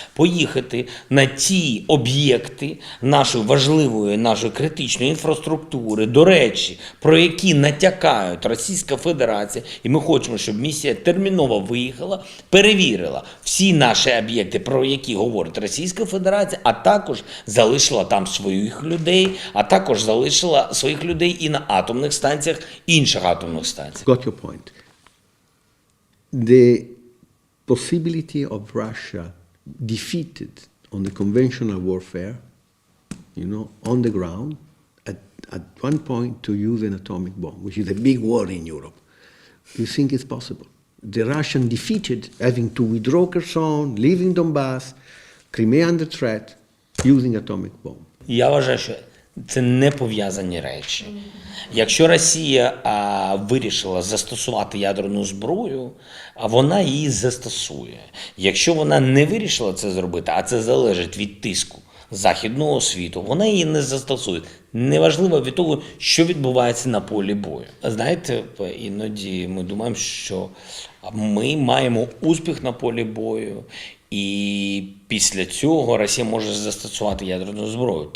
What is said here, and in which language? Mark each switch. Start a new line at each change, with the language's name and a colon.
Ukrainian: поїхати на ті об'єкти нашої важливої, нашої критичної інфраструктури, до речі, про які натякають Російська Федерація, і ми хочемо, щоб місія терміново виїхала, перевірила всі наші об'єкти, про які говорить Російська Федерація, а також залишила там своїх людей, а також залишила своїх людей і на атомних станціях, інших атомних станціях.
English: Got your point. The possibility of Russia defeated on the conventional warfare, on the ground, at one point to use an atomic bomb, which is a big war in Europe. Do you think it's possible? The Russian defeated, having to withdraw Kherson, leaving Donbass, Crimea under threat, using atomic bomb.
Ukrainian: Я вважаю, що це не пов'язані речі. Якщо Росія вирішила застосувати ядерну зброю, вона її застосує. Якщо вона не вирішила це зробити, а це залежить від тиску західного світу, вона її не застосує. Неважливо від того, що відбувається на полі бою. Знаєте, іноді ми думаємо, що ми маємо успіх на полі бою, і після цього Росія може застосувати ядерну зброю.